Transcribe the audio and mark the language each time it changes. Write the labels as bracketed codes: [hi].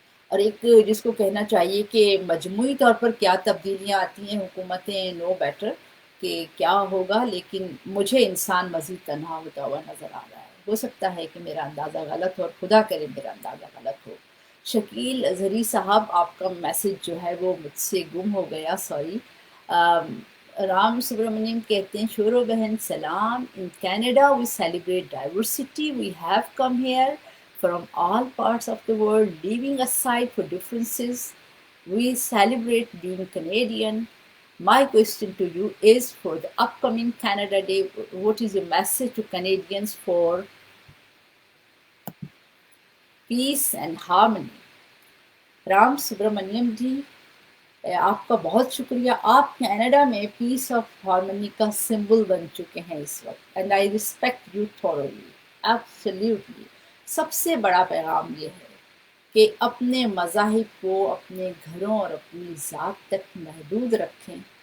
[ur] اور ایک جس کو کہنا چاہیے کہ مجموعی طور پر کیا تبدیلیاں آتی ہیں، حکومتیں [en] know better [ur] کہ کیا ہوگا، لیکن مجھے انسان مزید تنہا ہوتا ہوا نظر آ رہا ہے۔ ہو سکتا ہے کہ میرا اندازہ غلط ہو اور خدا کرے میرا اندازہ غلط ہو۔ شکیل اظہری صاحب، آپ کا میسج جو ہے وہ مجھ سے گم ہو گیا، سوری۔ [en] Ram Subramaniam [ur] کہتے ہیں شور و بہن سلام، [en] In Canada we celebrate diversity, we have come here from all parts of the world, leaving aside for differences. We celebrate being Canadian. My question to you is, for the upcoming Canada Day, what is your message to Canadians for peace and harmony? [ur] Ram Subramaniam جی، آپ کا بہت شکریہ۔ آپ Canada میں پیس of harmony کا symbol بن چکے ہیں اس وقت، [en] And I respect you thoroughly, absolutely. [ur] سب سے بڑا پیغام یہ ہے کہ اپنے مذاہب کو اپنے گھروں اور اپنی ذات تک محدود رکھیں۔